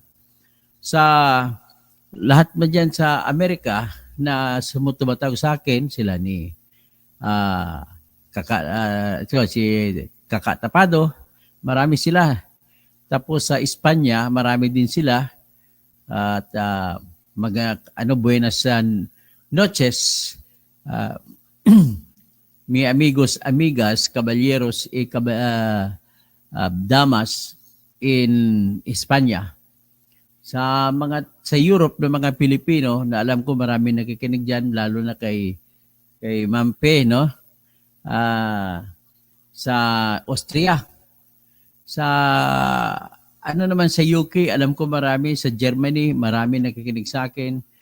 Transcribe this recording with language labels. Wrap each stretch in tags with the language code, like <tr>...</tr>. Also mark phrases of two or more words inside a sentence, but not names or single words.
<tl>Sa lahat man dyan sa Amerika na sumutumatawag sa akin, sila ni si Kaka Tapado, marami sila. Tapos sa Espanya, marami din sila.</tl> <es>At buenas noches, mi amigos, amigas, caballeros y damas in Espanya.</es> <tl>Sa Europe ng mga Pilipino na alam ko marami nakikinig diyan, lalo na kay Mampe, no? Sa Austria. Sa naman sa UK, alam ko marami, sa Germany, marami nakikinig sa akin.</tl>